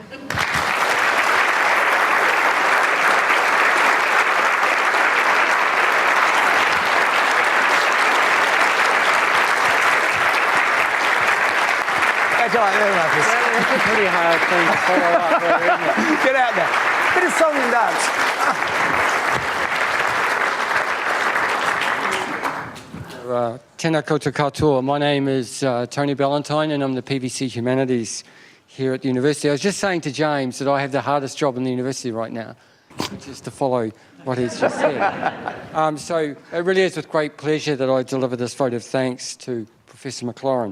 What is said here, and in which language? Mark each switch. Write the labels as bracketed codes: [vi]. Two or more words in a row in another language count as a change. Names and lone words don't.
[en] That's a pretty hard thing to follow up there, isn't it? Get out there. Bit of song and dance. [mi] Tēnā koutou katoa. [en] My name is Tony Valentine, and I'm the PVC Humanities here at the university. I was just saying to James that I have the hardest job in the university right now, which is to follow what he's just said. So it really is with great pleasure that I deliver this vote of thanks to Professor Maclaurin.